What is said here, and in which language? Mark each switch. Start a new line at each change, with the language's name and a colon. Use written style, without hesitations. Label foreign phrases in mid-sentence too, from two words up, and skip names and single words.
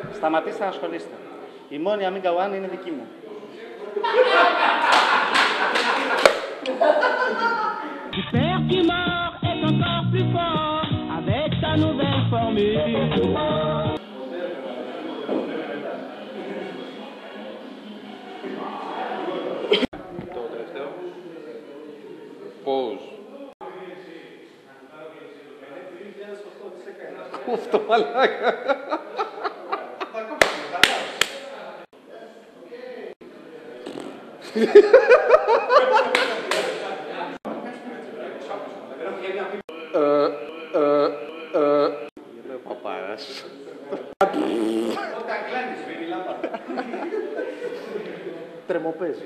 Greek: Σταματήστε να ασχολείστε. Η μόνη Amiga One είναι δική μου.
French: Super qui mord est encore plus fort avec sa nouvelle formule.
Greek: Το τελευταίο. Πώς. Αυτό μαλάκα. Είναι παπάρας. Τρεμοπέζει.